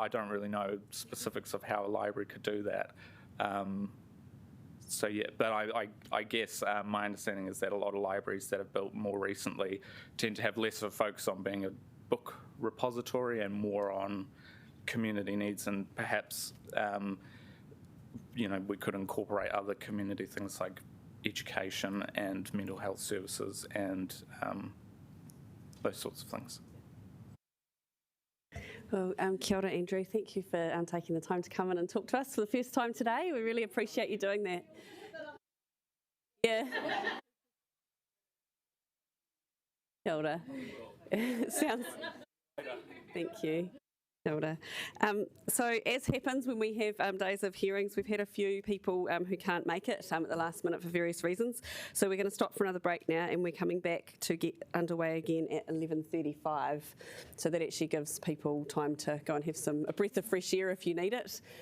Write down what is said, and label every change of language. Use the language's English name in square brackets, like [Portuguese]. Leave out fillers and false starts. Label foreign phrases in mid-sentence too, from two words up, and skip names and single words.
[English] I don't really know specifics of how a library could do that. But I guess my understanding is that a lot of libraries that are built more recently tend to have less of a focus on being a book repository and more on community needs, and perhaps we could incorporate other community things like education and mental health services and those sorts of things. Well, [Māori] kia ora, Andrew. [English] Thank you for taking the time to come in and talk to us for the first time today. We really appreciate you doing that. Yeah. [Māori] Kia ora. [English] Sounds. Thank you. [Māori] Kia ora. [English] So as happens when we have days of hearings, we've had a few people who can't make it at the last minute for various reasons. So we're going to stop for another break now, and we're coming back to get underway again at 11:35. So that actually gives people time to go and have a breath of fresh air if you need it.